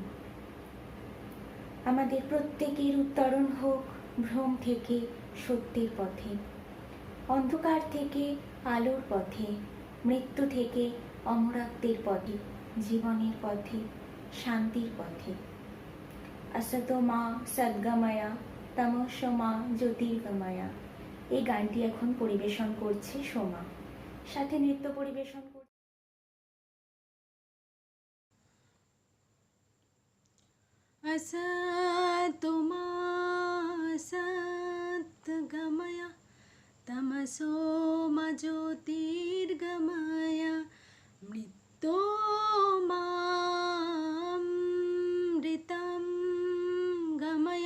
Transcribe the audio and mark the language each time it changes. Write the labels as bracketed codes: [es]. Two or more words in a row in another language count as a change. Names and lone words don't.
[bn] আমাদের প্রত্যেকের উত্তরণ হোক ভ্রম থেকে সত্যের পথে, অন্ধকার থেকে আলোর পথে, মৃত্যু থেকে অমরত্বের পথে, জীবনের পথে, শান্তির পথে। [sa] असतो मा सद्गमया तमसो मा জ্যোতির্গময়া। [bn] এই গানটি এখন পরিবেশন করছে সোমা, সাথে নৃত্য পরিবেশন করছে। [sa] असतो मा सद्गमया तमसो मा ज्योतिर्गमया, मृत्योर्मामृतं गमय।